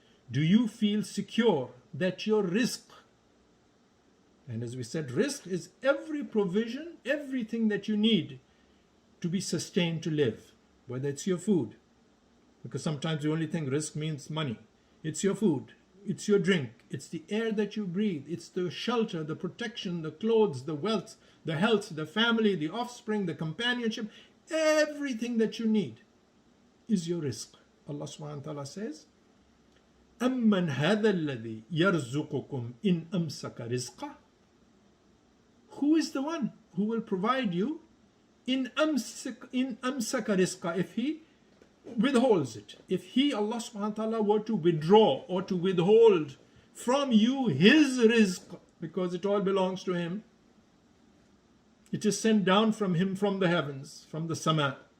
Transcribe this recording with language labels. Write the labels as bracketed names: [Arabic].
[English] Do you feel secure that your rizq, and as we said, rizq is every provision, everything that you need to be sustained to live, whether it's your food, because sometimes we only think rizq means money. It's your food, it's your drink, it's the air that you breathe, it's the shelter, the protection, the clothes, the wealth, the health, the family, the offspring, the companionship, everything that you need is your rizq. [Arabic] Allah subhanahu wa ta'ala says, أَمَّنْ هَذَا الَّذِي يَرْزُقُكُمْ إِنْ أَمْسَكَ رِزْقَهُ. [English] Who is the one who will provide you in amsaka rizqa, if he withholds it? If he, Allah subhanahu wa ta'ala, were to withdraw or to withhold from you his rizq, because it all belongs to him, it is sent down from him from the heavens, from the sama.